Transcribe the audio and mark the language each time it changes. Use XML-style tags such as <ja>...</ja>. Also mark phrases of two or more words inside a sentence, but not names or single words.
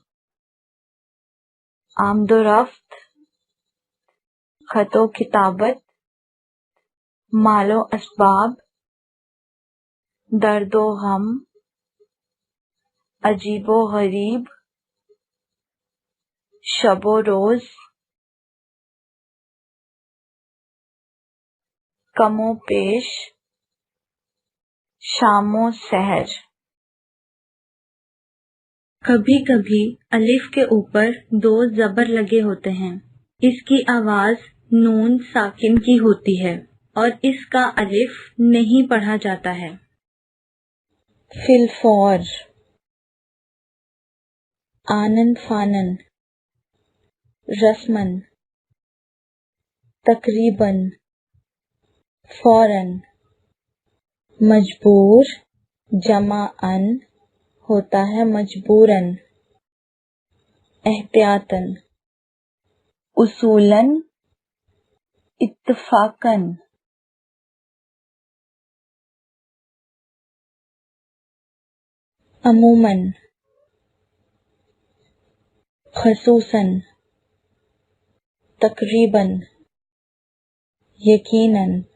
<ur>آمد و رفت، خط و کتابت، مال و اسباب، درد و غم، عجیب و غریب، شب و روز، کم و پیش، شام و سحر۔ کبھی کبھی الف کے اوپر دو زبر لگے ہوتے ہیں۔ اس کی آواز نون ساکن کی ہوتی ہے اور اس کا الف نہیں پڑھا جاتا ہے۔ فی الفور، آنن فانن، رسمن، تقریباً، فوراً۔ مجبور، جمع ان ہوتا ہے مجبوراً۔ احتیاطاً، اصولاً، اتفاقاً۔ عموماً، خصوصاً، تقریباً، یقیناً۔</ur>